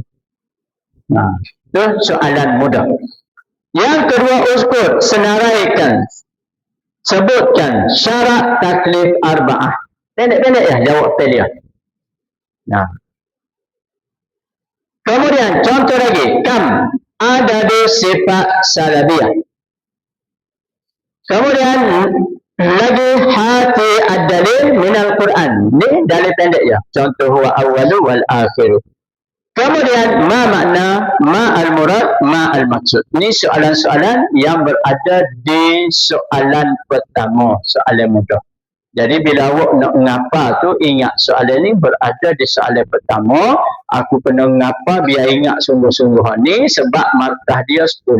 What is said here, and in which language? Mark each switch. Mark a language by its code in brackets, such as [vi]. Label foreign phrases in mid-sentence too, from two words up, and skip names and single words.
[ms] Itu soalan mudah. Yang kedua, uskur. Senaraikan. Sebutkan syarat taklif arba'ah. Pendek-pendek ya, jawab pilihan. Kemudian, contoh lagi. [ar] كم عدد الصفات السلبية. [ms] Kemudian, lagi [ar] هات الدليل من القرآن. [ms] Ni dalil pendek ya. [ar] Contoh هو الأول والآخر. Kemudian ما معنى، ما المراد، ما المقصود. [ms] Ni soalan-soalan yang berada di soalan pertama, soalan mudah. Jadi bila awak nak ngapa tu, ingat soalan ni berada di soalan pertama. Aku kena ngapa biar ingat sungguh-sungguh ni sebab markah dia 10.